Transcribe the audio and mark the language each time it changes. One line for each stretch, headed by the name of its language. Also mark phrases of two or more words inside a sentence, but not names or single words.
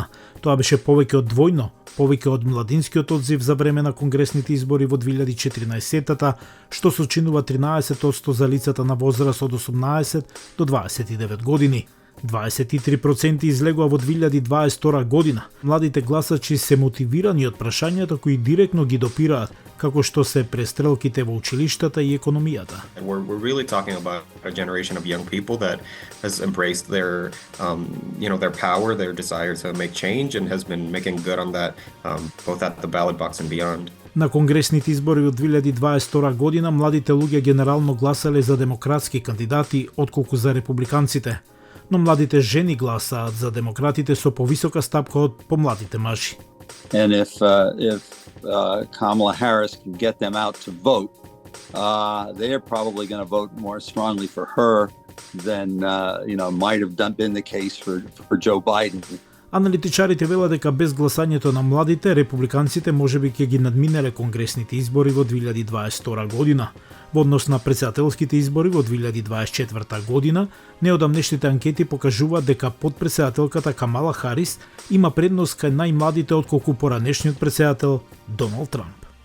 Macedonian: Тоа беше повеќе од двојно, повеќе од младинскиот одзив за време на конгресните избори во 2014-та, што сочинува 13% за лицата на возраст од 18 до 29 години. 23% излегува во 2022 година. Младите гласачи се мотивирани од прашањата кои директно ги допираат, како што се престрелките во училиштата и економијата.
English: We're really talking about a generation of young people that has embraced their power, their desire to make change, and has been making good on that, both at the ballot box and beyond.
Macedonian: На конгресните избори од 2022 година младите луѓе генерално гласале за демократски кандидати отколку за републиканците, но младите жени гласаат за демократите со повисока стапка од помладите мажи.
English: And if Kamala Harris can get them out to vote, they're probably going to vote more strongly for her than might have been the case for Joe Biden.
Macedonian: Аналитичарите велат дека без гласањето на младите, републиканците можеби ќе ги надминеле конгресните избори во 2022 година. Во однос на претседателските избори во 2024 година, неодамнешните анкети покажуваат дека подпредседателката Камала Харис има предност кај најмладите отколку поранешниот претседател Доналд Трамп.